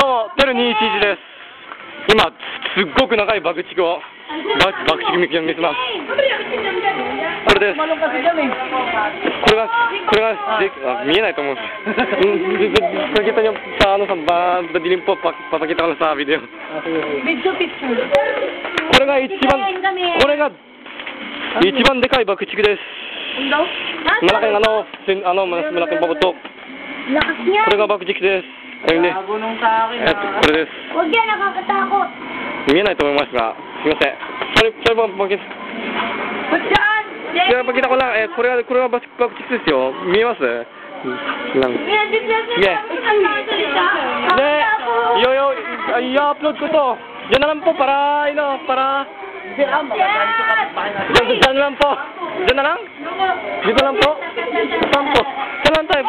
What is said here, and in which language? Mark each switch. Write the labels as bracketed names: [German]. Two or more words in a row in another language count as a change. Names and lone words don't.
[Japanese] 8.21 です。今、すっごく長い爆竹を、爆竹見せます。これです。これが見えないと思うんです。 [Filipino] Kita niyo sa ano sa dilim po papakita ko lang sa video. [English] Video picture. [Japanese] これが一番でかい爆竹です。 [Filipino] malaking malaking babutok. [Japanese] これが爆竹です。 [Filipino] ayun din. [Japanese] これです。 [Filipino] Huwag yan, nakakatakot. [Japanese] 見えないと思いますが、すみません。それも [Filipino] pakita. Kaya pakita ko lang, [Japanese] これが爆竹ですよ。見えます ？lang. [Filipino] Sige. I-upload ko to. Diyan na lang po para, para... Diyan na lang po. Diyan na lang? Dito lang po? Saan po? Saan lang tayo?